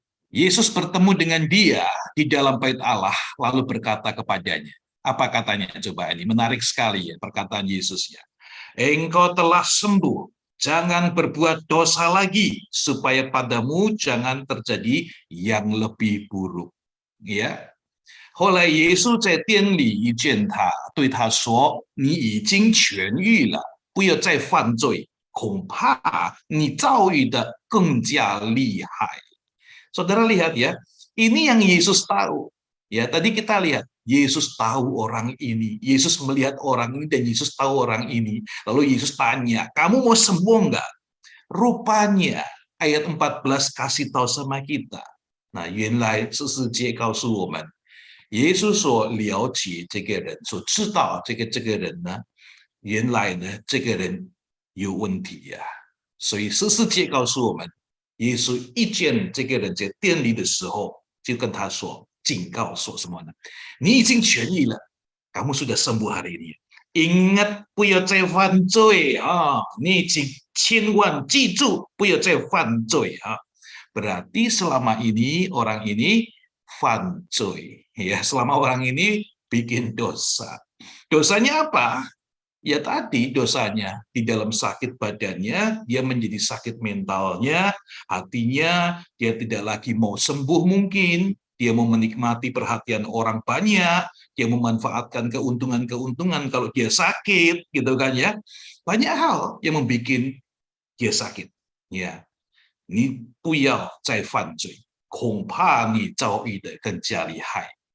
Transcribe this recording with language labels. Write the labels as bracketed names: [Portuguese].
[Indonesian] Yesus bertemu dengan dia di dalam bait Allah lalu berkata kepadanya. Apa katanya? Coba ini menarik sekali ya perkataan Yesus ya. Engkau telah sembuh, jangan berbuat dosa lagi supaya padamu jangan terjadi yang lebih buruk. Ya. [Chinese] 后来耶稣在店里一见他，对他说：“你已经痊愈了，不要再犯罪，恐怕你遭遇的更加厉害。” [Indonesian] Saudara lihat ya, ini yang Yesus tahu. Ya, tadi kita lihat Yesus tahu orang ini, Yesus melihat orang ini dan Yesus tahu orang ini. Lalu Yesus tanya, kamu mau sembuh enggak? Rupanya ayat 14 kasih tahu sama kita. [Chinese] Nah, 原来这世界告诉我们，耶稣所了解这个人，所知道这个人呢，原来呢这个人有问题呀。所以14节告诉我们，耶稣遇见这个人在店里的时候，就跟他说，警告说什么呢？你已经痊愈了， kamu sudah sembuh hari ini. Ingat 不要再犯罪啊！你已经千万记住，不要再犯罪啊！ [Indonesian] Berarti selama ini orang ini fancoy, ya, selama orang ini bikin dosa. Dosanya apa? Ya tadi dosanya di dalam sakit badannya, dia menjadi sakit mentalnya, hatinya, dia tidak lagi mau sembuh mungkin, dia mau menikmati perhatian orang banyak, dia memanfaatkan keuntungan-keuntungan kalau dia sakit, gitu kan ya. Banyak hal yang membuat dia sakit, ya. [Chinese] 你不要再犯罪，恐怕你遭遇的更加厉害。